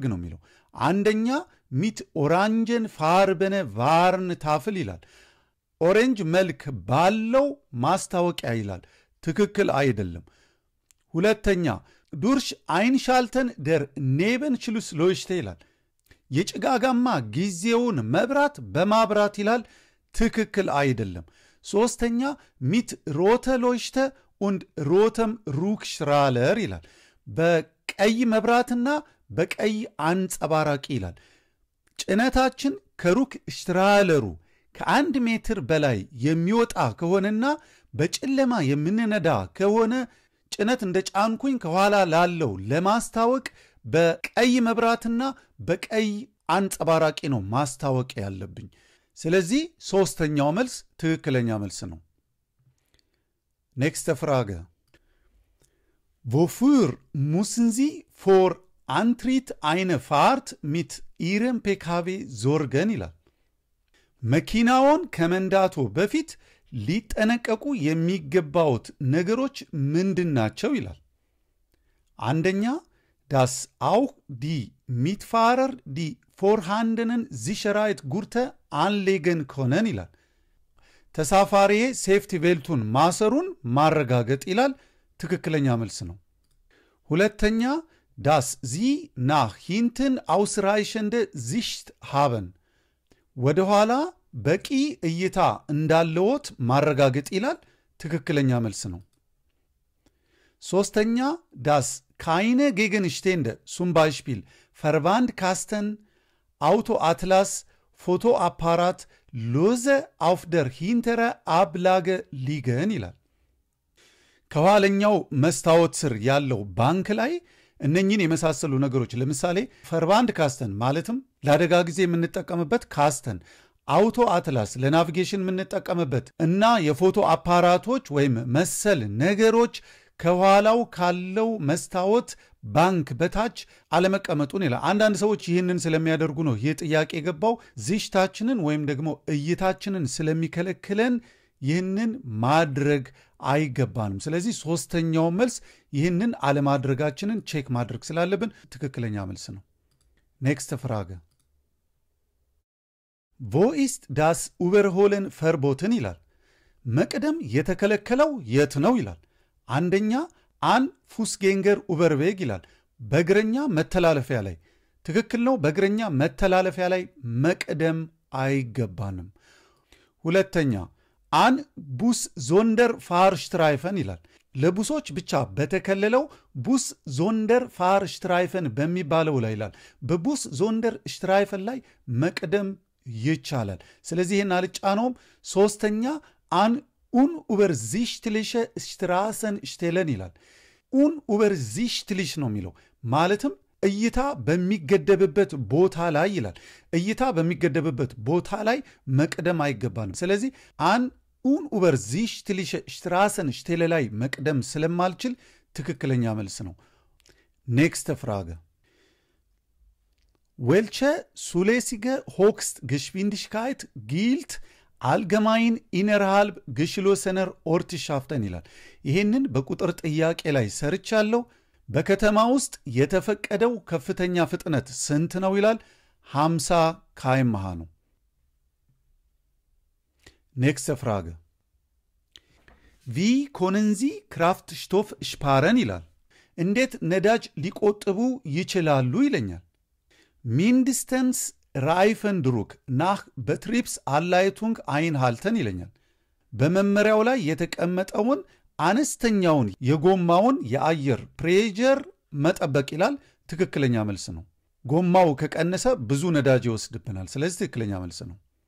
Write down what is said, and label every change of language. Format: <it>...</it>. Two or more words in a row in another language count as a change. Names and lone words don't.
<am>ነው የሚለው። አንደኛ</am> <de>mit orangefarbener Warntafel</de> <am>ይላል። ኦሬንጅ መልክ ባለው ማስታወቂያ ይላል። ትክክል አይደለም። ሁለተኛ ዱርሽ</am> <de>Einschalten der Nebelschlussleuchte</de> <am>ይላል። የጭጋጋማ ጊዜውን መብራት በማብራት ይላል። ትክክል አይደለም። ሶስተኛ ሚት</am> <de>rote Leuchte und rotem Rückstrahler</de> <am>ይላል። በቀይ መብራትና በቀይ አንጸባራቂ ይላል። ጭነታችን ከሩክስትራለሩ ከ1 ሜትር በላይ የሚወጣ ከሆነና በጨለማ የምንነዳ ከሆነ ጭነት እንደ ጫንኩኝ ከኋላ ላለው ለማስታወቅ በቀይ መብራትና በቀይ አንጸባራቂ ነው ማስታወቅ ያለብኝ። ስለዚህ ሶስተኛው መልስ ትክክለኛ መልስ ነው።</am> <de>Nächste Frage. Wofür müssen Sie vor Antritt eine Fahrt mit Ihrem PKW sorgen</de> <am>ይላል። መኪናውን ከመንዳቱ በፊት ሊጠነቀቁ የሚገባውት ነገሮች ምንድናቸው ይላል። አንደኛ</am> <de>das auch die Mitfahrer die vorhandenen Sicherheitsgurte anlegen können</de> <am>ይላል። ተሳፋሪዬ</am> <en>safety belt</en> <am>ማሰሩን ማረጋገጥ ይላል። ትክክለኛ መልስ ነው። ሁለተኛ</am> <de>dass sie nach hinten ausreichende Sicht haben</de> <am>ወደ ኋላ በቂ እይታ እንዳለዎት ማረጋገጥ ይላል። ትክክለኛ መልስ ነው።</am> <de>ሶስተኛ das keine Gegenstände zum Beispiel Verwandkasten, Autoatlas, Fotoapparat lose auf der hintere Ablage liegen</de> <am>ይላል። ከኋለኛው መስታወት ስር ያለው ባንክ ላይ እነኚህን የመሳሰሉ ነገሮች ለምሳሌ</am> <de>Verbandkasten</de> <am>ማለትም ለአደጋ ጊዜ የምንጠቀምበት ካስተን፣ አውቶ አትላስ ለናቪጌሽን የምንጠቀምበት እና የፎቶ አፓራቶች ወይም መሰል ነገሮች ከኋላው ካለው መስታወት ባንክ በታች አለመቀመጡን ይላል። አንዳንድ ሰዎች ይህንን ስለሚያደርጉ ነው ይህ ጥያቄ የገባው። ዚሽታችንን ወይም ደግሞ እይታችንን ስለሚከለክለን ይህንን ማድረግ አይገባንም። ስለዚህ ሶስተኛው መልስ ይህንን አለማድረጋችንን ቼክ ማድረግ ስላለብን ትክክለኛ መልስ ነው።</am> <de>Nächste Frage. Wo ist das Überholen verboten</de> <am>ይላል። መቅደም የተከለከለው የት ነው ይላል። አንደኛ</am> <de>an Fußgängerüberweg</de> <am>ይላል። በእግረኛ መተላለፊያ ላይ። ትክክል ነው። በእግረኛ መተላለፊያ ላይ መቅደም አይገባንም። ሁለተኛ</am> <de>an Bussonderfahrstreifen</de> <am>ይላል። ለቡሶች ብቻ በተከለለው ቡስ</am> <de>Sonderfahrstreifen</de> <am>በሚባለው ላይ ይላል።</am> <de>Bussonderstreifen</de> <am>ላይ መቅደም ይቻላል። ስለዚህ ይህን አልጫነውም። ሶስተኛ አን</am> <de>unübersichtliche Straßen stellen</de> <am>ይላል። unübersichtlich ነው የሚለው ማለትም እይታ በሚገደብበት ቦታ ላይ ይላል። እይታ በሚገደብበት ቦታ ላይ መቅደም አይገባንም። ስለዚህ አን</am> <de>unübersichtliche Straßen stellen</de> <am>ላይ መቅደም ስለማልችል ትክክለኛ መልስ ነው።</am> <de>Nächste Frage. Welche zulässige Höchstgeschwindigkeit gilt allgemein innerhalb geschlossener Ortschaften</de> <am>ይላል። ይሄንን በቁጥር ጥያቄ ላይ ሰርቻለሁ። በከተማ ውስጥ የተፈቀደው ከፍተኛ ፍጥነት ስንት ነው ይላል። 50 km/h ነው።</am> <de>Nächste Frage. Wie können Sie Kraftstoff sparen</de> <am>ይላል። እንዴት ነዳጅ ሊቆጥቡ ይችላሉ ይለኛል።</am> <de>Mindestens Reifendruck nach Betriebsanleitung einhalten</de> <am>ይለኛል። በመመሪያው ላይ የተቀመጠውን አነስተኛውን የጎማውን የአየር ፕሬሸር መጠበቅ ይላል። ትክክለኛ መልስ ነው። ጎማው ከቀነሰ ብዙ ነዳጅ ይወስድብናል። ስለዚህ ትክክለኛ መልስ ነው።</am>